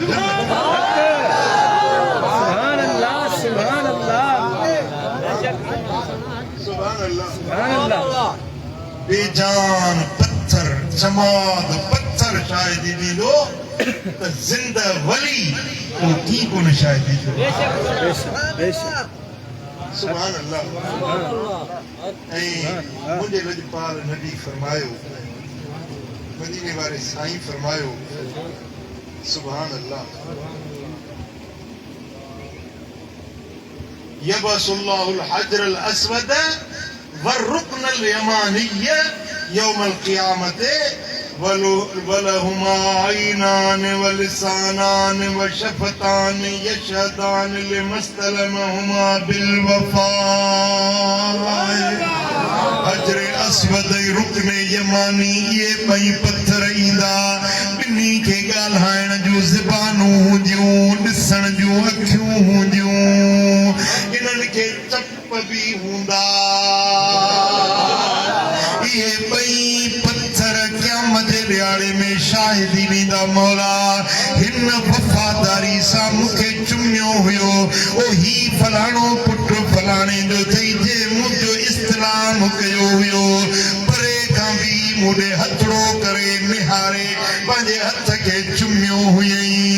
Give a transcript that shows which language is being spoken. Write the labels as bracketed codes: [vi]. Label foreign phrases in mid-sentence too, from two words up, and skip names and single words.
[sd] बेजान पत्थर जमाद पत्थर शायदि ॾींदो त ज़िंदा वली तो की कोन शायदि [ar] سبحان الله [sd] ऐं मुंहिंजे लजपाल नबी फरमायो मदीने वारे साईं फरमायो [ar] سبحان الله يبعث الله الحجر الأسود والركن اليماني يوم القيامة ولهما عينان ولسانان وشفتان يشهدان لمن استلمهما بالوفاء [sd] हजरे अस्वद रुकन यमानी ये पई पत्थर ईंदा बिन्ही खे ॻाल्हाइण जूं ज़बानूं हूंदियूं ॾिसण जूं अखियूं हूंदियूं इन्हनि खे चप बि हूंदा ये पई पत्थर क़यामत जे ॾियारे में शाहिदी ॾींदा मौला हिन वफ़ादारी सां मूंखे चुमियो हुयो ओ ही फलाणो पुटु फलाणे जो अथई जे मुंहिंजो इस्लाम कयो हुयो परे खां बि मूंॾे हथड़ो करे निहारे पंहिंजे हथ खे चुमियो हुयई